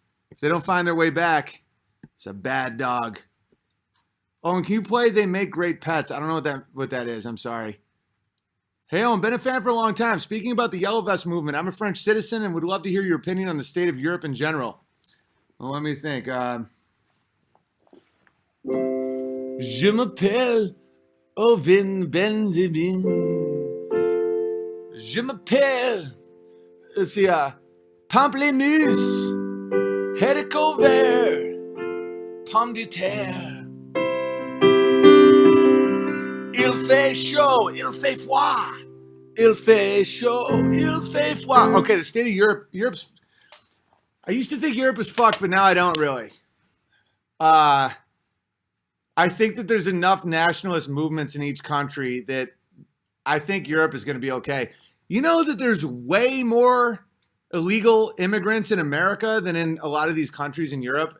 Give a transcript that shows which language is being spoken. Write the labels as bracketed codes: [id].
[en] If they don't find their way back, it's a bad dog. Owen, can you play They Make Great Pets? I don't know what that is. I'm sorry. Hey, Owen, been a fan for a long time. Speaking about the Yellow Vest movement, I'm a French citizen and would love to hear your opinion on the state of Europe in general. Well, let me think. [fr] Je m'appelle Owen Benjamin. Je m'appelle, [en] let's see, [fr] Pamplemousse, haricot vert, pomme de terre. Il fait chaud, il fait froid. Il fait chaud, il fait froid. [en] Okay, the state of Europe. I used to think Europe was fucked, but now I don't really. I think that there's enough nationalist movements in each country that I think Europe is going to be okay. You know that there's way more illegal immigrants in America than in a lot of these countries in Europe.